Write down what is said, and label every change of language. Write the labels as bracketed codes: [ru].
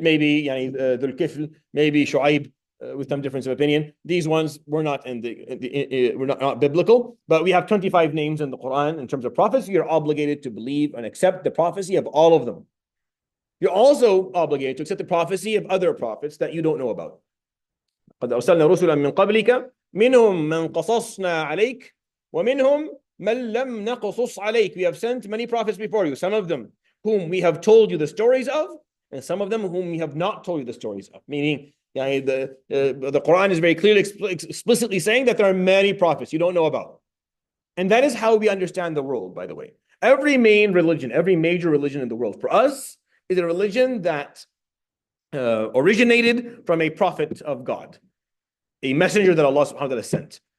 [en] Maybe Dhul Kifl, maybe Shu'aib, with some difference of opinion. These ones were not were not biblical, but we have 25 names in the Quran in terms of prophets. You're obligated to believe and accept the prophecy of all of them. You're also obligated to accept the prophecy of other prophets that you don't know about. [ar] قد أرسلنا رسلا من قبلك منهم من قصصنا عليك ومنهم من لم نقصص عليك. [en] We have sent many prophets before you, some of them whom we have told you the stories of, and some of them whom we have not told you the stories of. Meaning, the Quran is very clearly, explicitly saying that there are many prophets you don't know about. And that is how we understand the world, by the way. Every major religion in the world, for us, is a religion that originated from a prophet of God, a messenger that Allah subhanahu wa ta'ala sent.